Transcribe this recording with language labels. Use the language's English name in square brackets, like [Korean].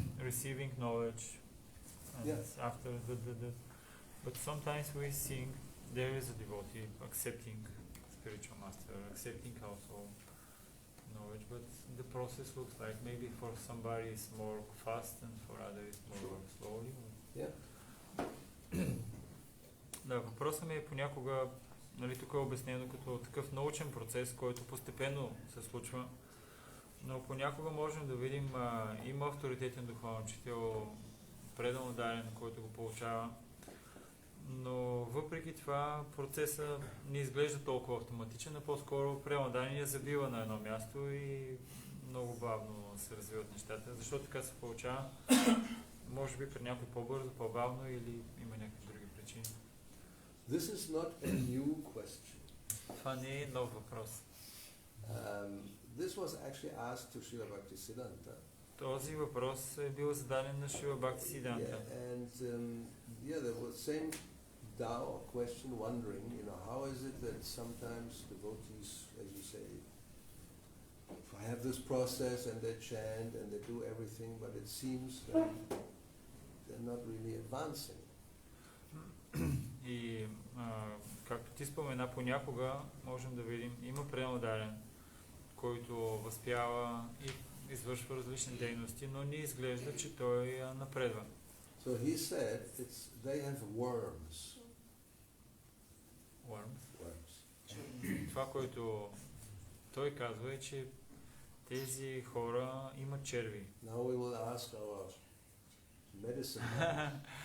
[English] Receiving knowledge, and after but sometimes we think there is a devotee accepting spiritual master, accepting also knowledge, but the process looks like maybe for somebody it's more fast and for others more slowly. Yeah. [Bulgarian] Да, въпросът ми е понякога, нали, тук е обяснено като такъв научен процес, който постепенно се случва, но понякога можем да видим, има авторитетен духовен учител, предано даден, който го получава, но въпреки това процесът не изглежда толкова автоматичен, а по-скоро преданият забива на едно място и много бавно се развиват нещата. Защо така се получава? Може би при някой по-бързо, по-бавно или има някакви други причини. [English] This is not a new question. [Bulgarian] Това не е нов въпрос. [English] This was actually asked to Srila Bhaktisiddhanta. [Bulgarian] Този въпрос е бил зададен на Шрила Бхакти Сиданта. [English] And there was same question, wondering, how is it that sometimes devotees, as you say, have this process and they chant and they do everything, but it seems that they're not really advancing. [Bulgarian] И както ти спомена, понякога можем да видим, има преданодаден, който възпява и извършва различни дейности, но не изглежда, че той напредва. [English] So he said they have worms. Worms. [Bulgarian] Това, което той казва е, че тези хора имат черви. [English] Now we will ask our medicine man.